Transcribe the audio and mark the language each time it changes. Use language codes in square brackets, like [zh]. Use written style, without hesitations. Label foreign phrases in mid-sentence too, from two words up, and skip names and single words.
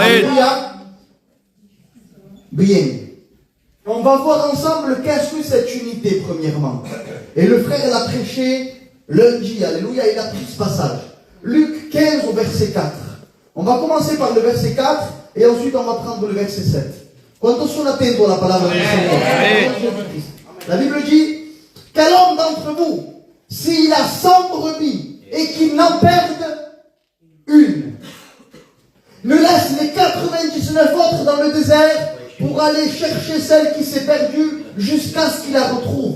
[fr] Alléluia. Bien. On va voir ensemble qu'est-ce que cette unité, premièrement. Et le frère l'a prêché lundi. Alléluia. Il a pris ce passage. Luc 15 au verset 4. On va commencer par le verset 4 et ensuite on va prendre le verset 7. [it] Quanto sono attento alla parola del Signore? [fr] La Bible dit, quel homme d'entre vous, s'il a 100 brebis et qu'il n'en perde une, ne laisse les 99 autres dans le désert pour aller chercher celle qui s'est perdue jusqu'à ce qu'il la retrouve.